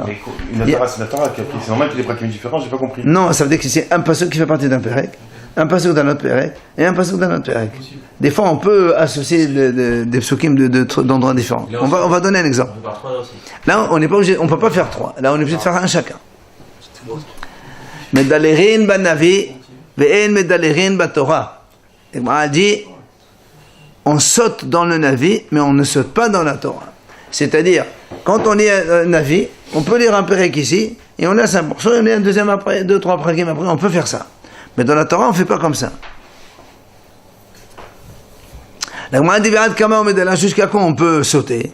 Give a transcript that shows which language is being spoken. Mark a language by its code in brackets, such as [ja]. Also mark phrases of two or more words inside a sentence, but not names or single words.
[fr] Une Haftara, c'est l'Haftara, c'est normal qu'il y ait des prakim différents, j'ai pas compris. Non, ça veut dire que c'est un pasuk qui fait partie d'un pérec, un pasuk d'un autre pérec, et un pasuk d'un autre pérec. Des fois, on peut associer des psukim d'endroits différents. On va donner un exemple. Là, on n'est pas obligé, on ne peut pas faire 3. Là, on est obligé de faire un chacun. [he] מדלגין בנביא ואין מדלגין בתורה. [fr] Et moi, elle dit, on saute dans le Navi, mais on ne saute pas dans la Torah. C'est-à-dire, quand on lit un Navi, on peut lire un pérek ici, et on laisse un morceau, et on lit un deuxième après, 2, 3 prakim après, on peut faire ça. Mais dans la Torah, on ne fait pas comme ça. La Gemara dit, jusqu'à quand on peut sauter?